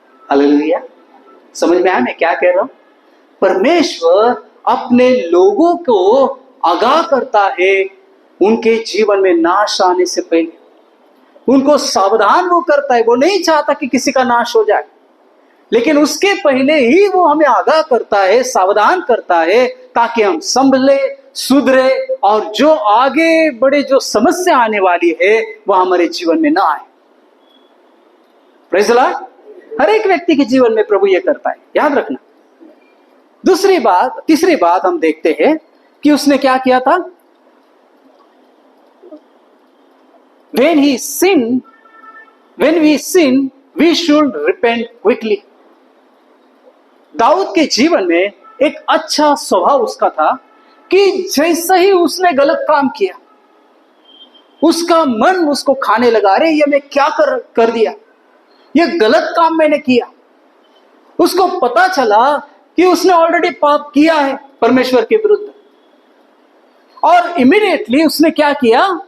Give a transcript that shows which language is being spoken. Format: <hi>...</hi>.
<hi>Hallelujah, समझ में आया मैं क्या कह रहा हूं? परमेश्वर अपने लोगों को आगाह करता है उनके जीवन में नाश आने से पहले, उनको सावधान वो करता है। वो नहीं चाहता कि किसी का नाश हो जाए, लेकिन उसके पहले ही वो हमें आगाह करता है, सावधान करता है, ताकि हम संभले, सुधरे, और जो आगे बड़े जो समस्या आने वाली है वह हमारे जीवन में ना आए।</hi> <en>Praise the Lord.</en> <hi>हर एक व्यक्ति के जीवन में प्रभु ये करता है, याद रखना। तीसरी बात हम देखते हैं कि उसने क्या किया था।</hi> <en>When we sin, we should repent quickly.</en> <hi>Dawood के जीवन में एक अच्छा स्वभाव उसका था कि जैसे ही उसने गलत काम किया, उसका मन उसको खाने लगा, अरे ये मैं क्या कर दिया, ये गलत काम मैंने किया। उसको पता चला कि उसने ऑलरेडी पाप किया है परमेश्वर के विरुद्ध, और इमीडिएटली उसने क्या किया?</hi>